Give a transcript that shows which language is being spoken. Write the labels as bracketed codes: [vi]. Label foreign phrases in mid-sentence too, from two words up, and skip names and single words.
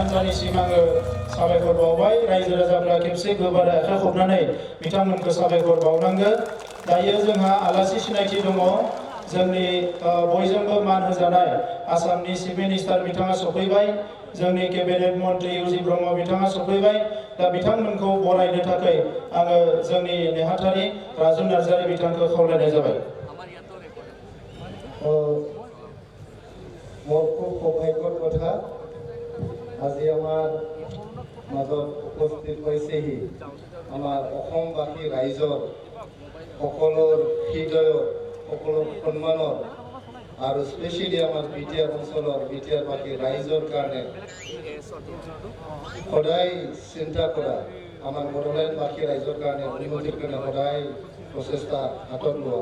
[brx] बिथांमोननिसिम आङो साबायखर बावबाय रायजो राजाफ्रा खेबसे गोबारै आखाइ खबनानै बिथांमोनखौ साबायखर बावनांगोन दायो जोंहा आलासि सिनायथि दङ जोंनि बयजोंबो मान होजानाय आसामनि [en] chief minister [brx] बिथाङा सफैबाय जोंनि केबिनेट मन्त्रि इउजि ब्रह्म बिथाङा सफैबाय दा बिथांमोनखौ बरायनो थाखाय आङो जोंनि नेहाथारि राजु नार्जारी बिथांखौ खावलायनाय जाबाय [as] মোৰ খুব সৌভাগ্যৰ কথা আজি আমাৰ মাজত উপস্থিত হৈছেহি আমাৰ অসমবাসী ৰাইজৰ সকলোৰ হৃদয়ৰ সকলো সন্মানৰ আৰু স্পেচিয়েলি আমাৰ বিটিআৰ অঞ্চলৰ বিটিআৰবাসী ৰাইজৰ কাৰণে সদায় চিন্তা কৰা আমাৰ বড়োলেণ্ডবাসী ৰাইজৰ কাৰণে উন্নতিৰ কাৰণে সদায় প্ৰচেষ্টা হাতত লোৱা